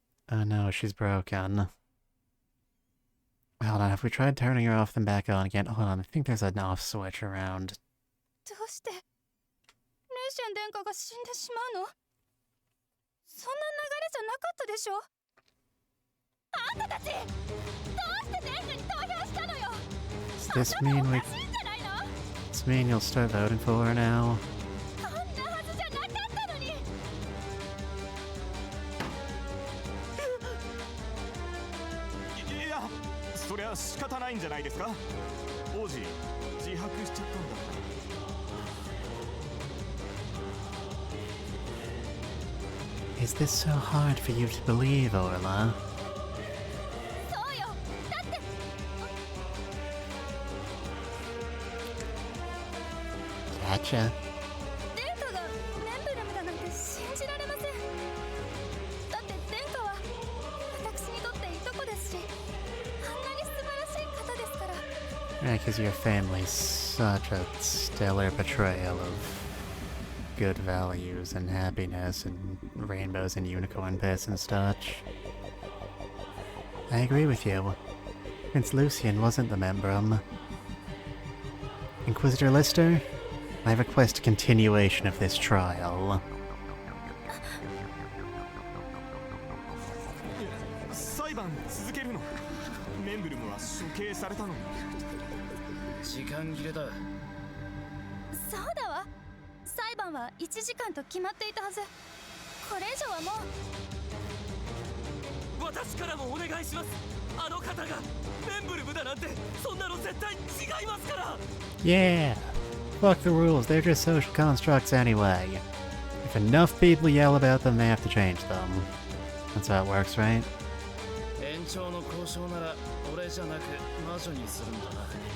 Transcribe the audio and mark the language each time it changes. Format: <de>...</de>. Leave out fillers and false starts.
<en>Oh no, she's broken. Hold on, have we tried turning her off then back on again? Hold on, I think there's an off switch around.</en> <ja>どうしてルーシャン殿下が死んでしまうの？そんな流れじゃなかったでしょ？あんたたちどうして殿下に投票したのよ？</ja> <en>Does this mean we... Does this mean you'll start voting for her now?</en> <ja>そんなはずじゃなかったのに。いや、そりゃ仕方ないんじゃないですか。王子、自白しちゃったんだ。</ja> <en>Is this so hard for you to believe, Orla?</en> <ja>そうよ。だって。</ja> <en>Gotcha.</en> <ja>殿下がメンブルムだなんて信じられません。だって殿下は私にとっていとこですし、あんなに素晴らしい方ですから。</ja> <en>Yeah, because your family's such a stellar portrayal of good values and happiness and rainbows and unicorn piss and such. I agree with you. Prince Lucian wasn't the Membrum. Inquisitor Lister, I request continuation of this trial.</en> <ja>裁判続けるの。メンブルムは処刑されたのに。時間切れだ。そうだわ。裁判は1時間と決まっていたはず。これ以上はもう。私からもお願いします。あの方がメンブルムだなんてそんなの絶対違いますから。</ja> <en>Yeah! Fuck the rules, they're just social constructs anyway. If enough people yell about them, they have to change them. That's how it works, right?</en> <ja>延長の交渉なら俺じゃなく魔女にするんだな。</ja>